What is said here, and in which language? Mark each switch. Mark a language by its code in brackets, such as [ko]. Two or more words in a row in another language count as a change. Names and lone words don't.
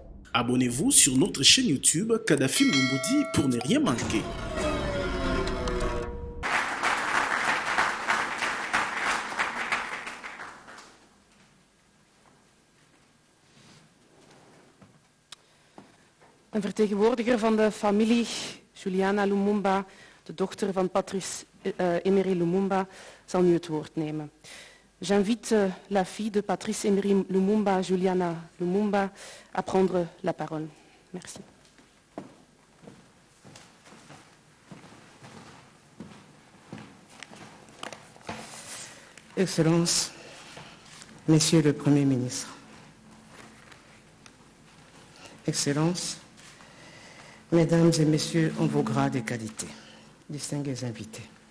[fr] Abonnez-vous sur notre chaîne YouTube Kadhafi Moumoudi pour ne rien manquer. [nl] Een vertegenwoordiger van de familie Juliana Lumumba, de dochter van Patrice Emery Lumumba, zal nu het woord nemen. [fr] J'invite la fille de Patrice Emery Lumumba, Juliana Lumumba, à prendre la parole. Merci. Excellences, Monsieur le Premier ministre, Excellences, Mesdames et Messieurs en vos grades et qualités, distingués invités.